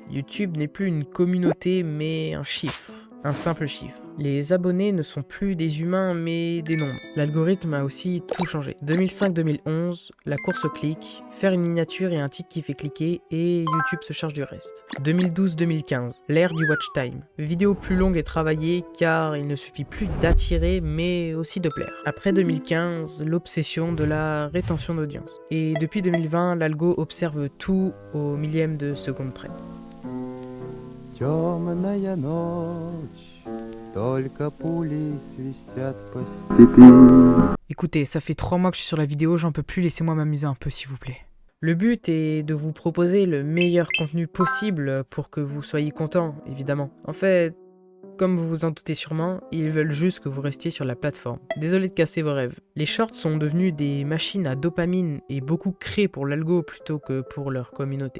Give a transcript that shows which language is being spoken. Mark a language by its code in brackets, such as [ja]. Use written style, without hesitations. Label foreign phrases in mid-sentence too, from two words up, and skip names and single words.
[fr] YouTube n'est plus une communauté mais un chiffre. Un simple chiffre. Les abonnés ne sont plus des humains mais des nombres. L'algorithme a aussi tout changé. 2005-2011, la course au clic, faire une miniature et un titre qui fait cliquer et YouTube se charge du reste. 2012-2015, l'ère du [en] watch time. [fr] Vidéo plus longue et travaillée car il ne suffit plus d'attirer mais aussi de plaire. Après 2015, l'obsession de la rétention d'audience. Et depuis 2020, l'algo observe tout au millième de seconde près. [ru] Темная ночь, только пули свистят по степи. [fr] Écoutez, ça fait 3 mois que je suis sur la vidéo, j'en peux plus, laissez-moi m'amuser un peu s'il vous plaît. Le but est de vous proposer le meilleur contenu possible pour que vous soyez content, évidemment. En fait, comme vous vous en doutez sûrement, ils veulent juste que vous restiez sur la plateforme. Désolé de casser vos rêves. Les shorts sont devenus des machines à dopamine et beaucoup créés pour l'algo plutôt que pour leur communauté.